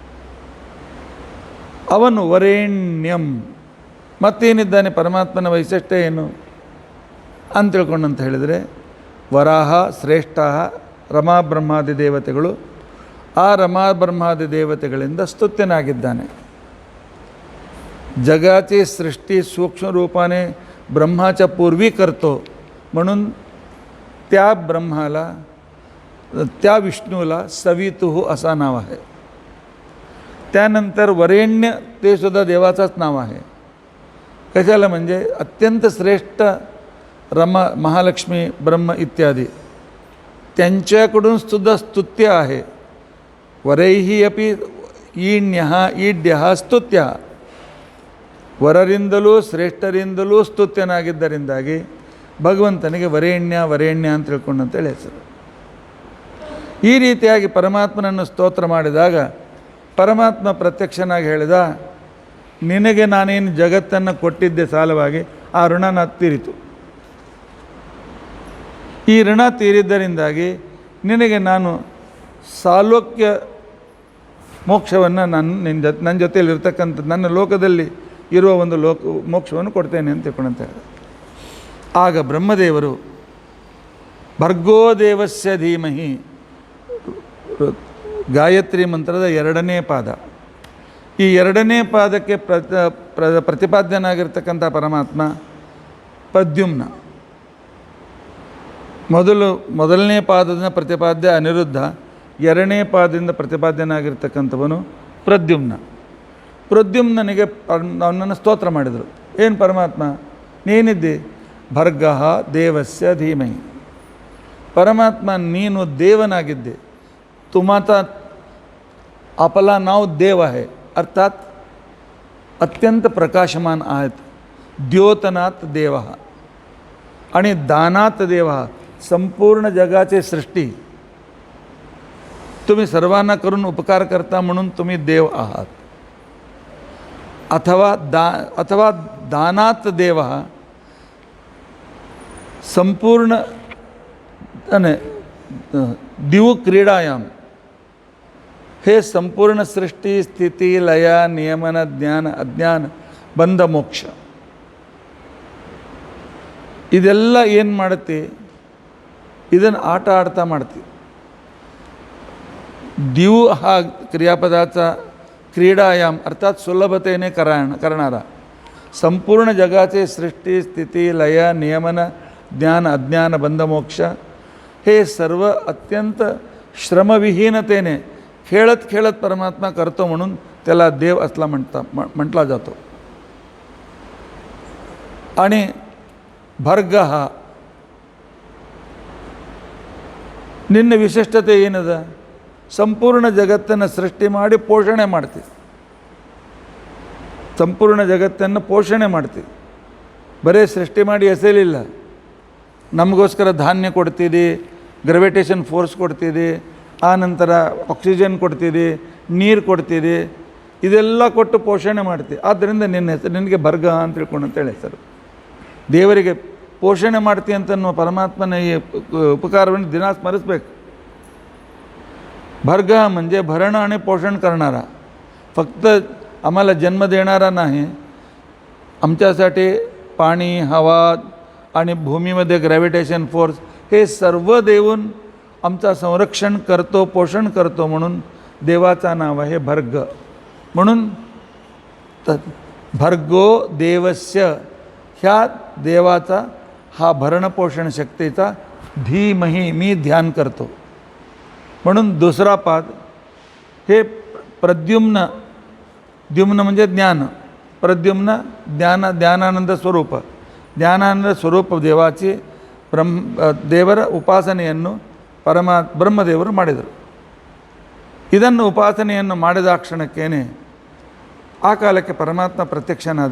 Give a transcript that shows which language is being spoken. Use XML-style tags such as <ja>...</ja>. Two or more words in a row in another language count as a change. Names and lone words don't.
<kn>ಅವನು ವರೇಣ್ಯಂ. ಮತ್ತೇನಿದ್ದಾನೆ ಪರಮಾತ್ಮನ ವೈಶಿಷ್ಟ್ಯ ಏನು ಅಂತ ತಿಳ್ಕೊಂಡಂತ ಹೇಳಿದರೆ, ವರಾಹ ಶ್ರೇಷ್ಠ ರಮಾ ಬ್ರಹ್ಮಾದಿ ದೇವತೆಗಳು, ಆ ರಮಾ ಬ್ರಹ್ಮಾದಿ ದೇವತೆಗಳಿಂದ ಸ್ತುತ್ಯನಾಗಿದ್ದಾನೆ.</kn> <mr>जगाची सृष्टी सूक्ष्म रूपाने ब्रह्माच्या पूर्वी करतो म्हणून त्या ब्रह्माला त्या विष्णूला सवितुः असा नाव आहे. त्यानंतर वरेण्य ते सुद्धा देवाचाच नाव आहे. कशाला म्हणजे अत्यंत श्रेष्ठ रमा महालक्ष्मी ब्रह्म इत्यादी त्यांच्याकडून सुद्धा स्तुत्य आहे.</mr> <sa>वरैहि अपि ईण्यः ईड्यः ಸ್ತುತ್ಯ.</sa> <kn>ವರರಿಂದಲೂ ಶ್ರೇಷ್ಠರಿಂದಲೂ ಸ್ತುತ್ಯನಾಗಿದ್ದರಿಂದಾಗಿ ಭಗವಂತನಿಗೆ ವರೇಣ್ಯ ವರೇಣ್ಯ ಅಂತ ತಿಳ್ಕೊಂಡಂತೇಳಿ ಹೆಸರು. ಈ ರೀತಿಯಾಗಿ ಪರಮಾತ್ಮನನ್ನು ಸ್ತೋತ್ರ ಮಾಡಿದಾಗ ಪರಮಾತ್ಮ ಪ್ರತ್ಯಕ್ಷನಾಗಿ ಹೇಳಿದ, ನಿನಗೆ ನಾನೇನು ಜಗತ್ತನ್ನು ಕೊಟ್ಟಿದ್ದೆ ಸಾಲವಾಗಿ, ಆ ಋಣ ತೀರಿತು. ಈ ಋಣ ತೀರಿದ್ದರಿಂದಾಗಿ ನಿನಗೆ ನಾನು ಸಾಲೋಕ್ಯ ಮೋಕ್ಷವನ್ನು ನನ್ನ ಜೊತೆಯಲ್ಲಿರ್ತಕ್ಕಂಥ ನನ್ನ ಲೋಕದಲ್ಲಿ ಇರುವ ಒಂದು ಮೋಕ್ಷವನ್ನು ಕೊಡ್ತೇನೆ ಅಂತ ತಿಳ್ಕೊಂಡಂತ ಹೇಳಿದೆ. ಆಗ ಬ್ರಹ್ಮದೇವರು</kn> <sa>ಭರ್ಗೋ ದೇವಸ್ಯ ಧೀಮಹಿ</sa> <kn>ಗಾಯತ್ರಿ ಮಂತ್ರದ 2ನೇ ಪಾದ. ಈ 2ನೇ ಪಾದಕ್ಕೆ ಪ್ರತಿಪಾದ್ಯನಾಗಿರ್ತಕ್ಕಂಥ ಪರಮಾತ್ಮ ಪ್ರದ್ಯುಮ್ನ. ಮೊದಲನೇ ಪಾದದಿಂದ ಪ್ರತಿಪಾದ್ಯ ಅನಿರುದ್ಧ, 2ನೇ ಪಾದದಿಂದ ಪ್ರತಿಪಾದ್ಯನಾಗಿರ್ತಕ್ಕಂಥವನು ಪ್ರದ್ಯುಮ್ನ. ಪ್ರದ್ಯುಮ್ನನಿಗೆ ಅವನನ್ನು ಸ್ತೋತ್ರ ಮಾಡಿದರು. ಏನು ಪರಮಾತ್ಮ ನೀನಿದ್ದಿ?</kn> <sa>ಭರ್ಗಃ ದೇವಸ್ಯ ಧೀಮಹಿ.</sa> <kn>ಪರಮಾತ್ಮ ನೀನು ದೇವನಾಗಿದ್ದೆ.</kn> <mr>तुम्हाता आपला नाव देव आहे, अर्थात अत्यंत प्रकाशमान आहेत. द्योतनात देव आणि दानात देव. संपूर्ण जगाचे सृष्टी तुम्ही सर्वांना करून उपकार करता म्हणून तुम्ही देव आहात. अथवा दानात देव, संपूर्ण</mr> <sa>दिव क्रीडायाम.</sa> <mr>हे संपूर्ण सृष्टी स्थिती लय नियमन ज्ञाನ</mr> <kn>ಅಜ್ಞಾನ ಬಂಧ ಮೋಕ್ಷ ಇದೆಲ್ಲ ಏನು ಮಾಡುತ್ತೆ? ಇದನ್ನು ಆಟ ಆಡ್ತಾ ಮಾಡ್ತೀವಿ.</kn> <mr>दिव हा क्रियापदाचा क्रीडायाम अर्थात सुलभतेने करणारा, संपूर्ण जगाचे सृष्टी स्थिती लय नियमन ज्ञान अज्ञान बंध मोक्ष हे सर्व अत्यंत श्रमविहीनतेने खेळत खेळत परमात्मा करतो म्हणून त्याला देव असला म्हटला जातो.</mr> <kn>आणि ಭರ್ಗ ನಿನ್ನ ವಿಶಿಷ್ಟತೆ ಏನದ? ಸಂಪೂರ್ಣ ಜಗತ್ತನ್ನು ಸೃಷ್ಟಿ ಮಾಡಿ ಪೋಷಣೆ ಮಾಡ್ತೀವಿ. ಸಂಪೂರ್ಣ ಜಗತ್ತನ್ನು ಪೋಷಣೆ ಮಾಡ್ತೀವಿ. ಬರೀ ಸೃಷ್ಟಿ ಮಾಡಿ ಎಸೆಯಲಿಲ್ಲ. ನಮಗೋಸ್ಕರ ಧಾನ್ಯ ಕೊಡ್ತೀರಿ, ಗ್ರಾವಿಟೇಷನ್ ಫೋರ್ಸ್ ಕೊಡ್ತೀರಿ, ಆ ನಂತರ ಆಕ್ಸಿಜನ್ ಕೊಡ್ತೀರಿ, ನೀರು ಕೊಡ್ತೀರಿ, ಇದೆಲ್ಲ ಕೊಟ್ಟು ಪೋಷಣೆ ಮಾಡ್ತೀವಿ. ಆದ್ದರಿಂದ ನಿನ್ನ ಹೆಸರು ನಿನಗೆ ಭರ್ಗ ಅಂತ ತಿಳ್ಕೊಂಡು ಅಂತೇಳಿ ಹೆಸರು. ದೇವರಿಗೆ ಪೋಷಣೆ ಮಾಡ್ತೀವಿ ಅಂತನ್ನುವ ಪರಮಾತ್ಮನ ಈ उपकारವನ್ನು ದಿನ ಸ್ಮರಿಸಬೇಕು.</kn> <mr>भर्ग म्हणजे भरणं आणि पोषण करणारा, फक्त आम्हाला जन्म देणारा नाही, आमच्यासाठी पाणी, हवा आणि भूमीमध्ये ग्रॅव्हिटेशन फोर्स हे सर्व देऊन आमचा संरक्षण करतो, पोषण करतो. म्हणून देवाचा नाव आहे भर्ग. म्हणून</mr> <sa>भर्गो देवस्य,</sa> <mr>ह्या देवाचा हा भरणपोषण शक्तीचा धीमहि मी ध्यान करतो. म्हणून दुसरा पाद हे प्रद्युम्न. द्युम्न म्हणजे ज्ञान, प्रद्युम्न</mr> <kn>ಜ್ಞಾನಾನಂದ ಸ್ವರೂಪ. ಜ್ಞಾನಾನಂದ ಸ್ವರೂಪ ದೇವಾची ದೇವರ ಉಪಾಸನೆಯನ್ನು ಬ್ರಹ್ಮದೇವರು ಮಾಡಿದರು. ಇದನ್ನು ಉಪಾಸನೆಯನ್ನು ಮಾಡಿದ ಕ್ಷಣಕ್ಕೇನೆ ಆ ಕಾಲಕ್ಕೆ ಪರಮಾತ್ಮ ಪ್ರತ್ಯಕ್ಷನಾದ.</kn>